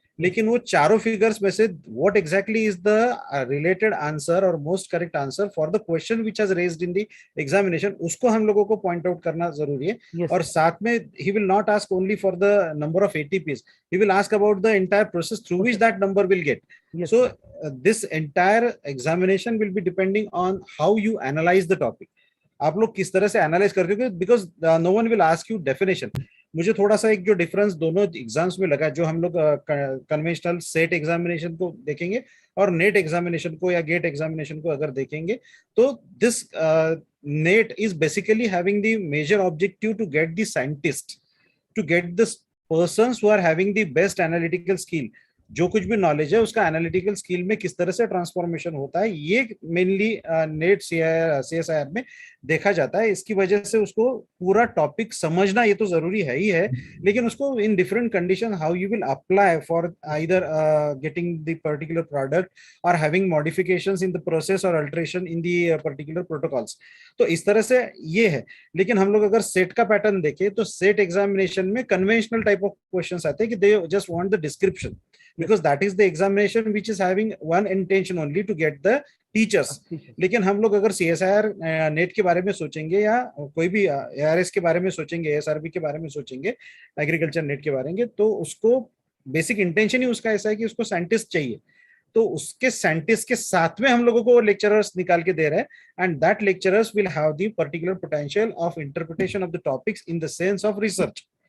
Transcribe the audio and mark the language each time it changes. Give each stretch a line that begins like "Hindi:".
Hindi: लेकिन वो चारों फिगर्स में से
English: what exactly is the related answer और most correct answer for the question which has raised in the examination,
Hindi: उसको हम लोगों को पॉइंट आउट करना जरूरी है।
English: Yes.
Hindi: और साथ में he
English: Will not ask only for the number of ATPs, he will ask about the entire process through which that number will get. So this entire examination will be depending on how you analyze the topic.
Hindi: आप लोग किस तरह से analyse करते हो,
English: Because no one will ask you definition.
Hindi: मुझे थोड़ा सा एक जो डिफरेंस दोनों एग्जाम्स में लगा, जो हम लोग कन्वेंशनल सेट एग्जामिनेशन को देखेंगे और नेट एग्जामिनेशन को या गेट एग्जामिनेशन को अगर देखेंगे, तो
English: This net is basically having the major objective to get the scientist, to get the persons who are having the best analytical skill.
Hindi: जो कुछ भी नॉलेज है उसका एनालिटिकल स्किल में किस तरह से ट्रांसफॉर्मेशन होता है, ये मेनली नेट सीएसआईआर में देखा जाता है। इसकी वजह से उसको पूरा टॉपिक समझना ये तो जरूरी है ही है, लेकिन उसको
English: In different condition how you will apply for either getting the particular product और having modifications in the process और alteration in the particular protocols.
Hindi: तो इस तरह से ये है। लेकिन हम लोग अगर सेट का पैटर्न देखें तो सेट एग्जामिनेशन में कन्वेंशनल टाइप ऑफ क्वेश्चंस आते हैं कि
English: They just want the description, because that is the examination which is having one intention only to get the teachers.
Hindi: लेकिन हम लोग अगर CSIR नेट के बारे में सोचेंगे या कोई भी ARS के बारे में सोचेंगे, SRB के बारे में सोचेंगे, एग्रीकल्चर नेट के बारे में, तो उसको बेसिक इंटेंशन ही उसका ऐसा है कि उसको साइंटिस्ट चाहिए। तो उसके साइंटिस्ट के साथ में हम लोगों को लेक्चरर्स निकाल के दे रहे हैं,
English: And that lecturers will have the particular potential of interpretation of the topics in the sense of research.